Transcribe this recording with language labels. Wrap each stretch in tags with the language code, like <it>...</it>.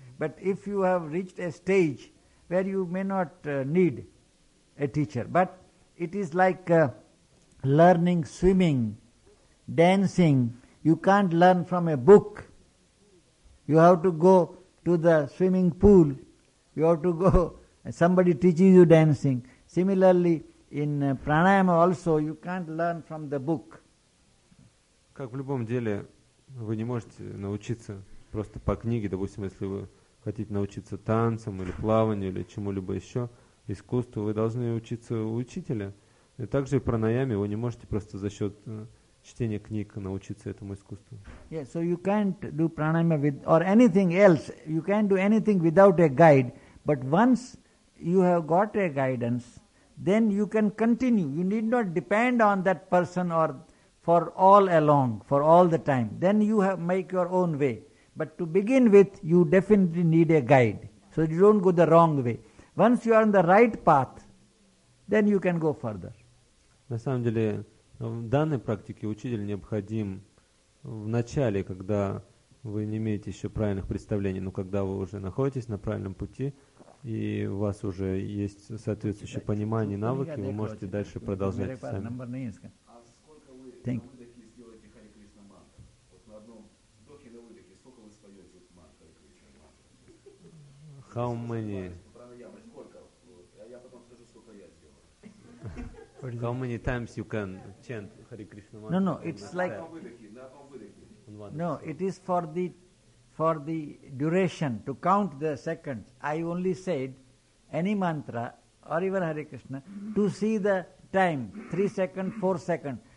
<en>But if you have reached a stage where you may not need a teacher, but it is like learning swimming, dancing. You can't learn from a book. You have to go to the swimming pool. You have to go, somebody teaches you dancing. Similarly, in pranayama also, you can't learn from the book.</en> <ru>Как в любом деле, вы не можете научиться просто по книге. Допустим, если вы хотите научиться танцам или плаванию или чему-либо еще, искусству, вы должны учиться у учителя. И также пранаяме вы не можете просто за счет чтения книг научиться этому искусству.</ru> <en>Yeah, so you can't do pranayama with or anything else. You can't do anything without a guide. But once you have got a guidance, then you can continue. You need not depend on that person or for all along, for all the time. Then you have make your own way. But to begin with, you definitely need a guide. So you don't go the wrong way. Once you are on the right path, then you can go further.</en> <ru>На самом деле, в данной практике учитель необходим в начале, когда вы не имеете еще правильных представлений, но когда вы уже находитесь на правильном пути, и у вас уже есть соответствующее понимание и навыки, вы можете дальше продолжать сами. А сколько вы могли такие сделать Харе Кришна мантру? Вот на одном вдохе на выдохе, сколько вы споете мантру Харе Кришна мантру?</ru> <en>How many? How many times you can chant Hare Krishna mantra? No, no, it's like no, it is for the duration, to count the seconds. I only said any mantra or even Hare Krishna to see the time, 3 seconds, 4 seconds.</en>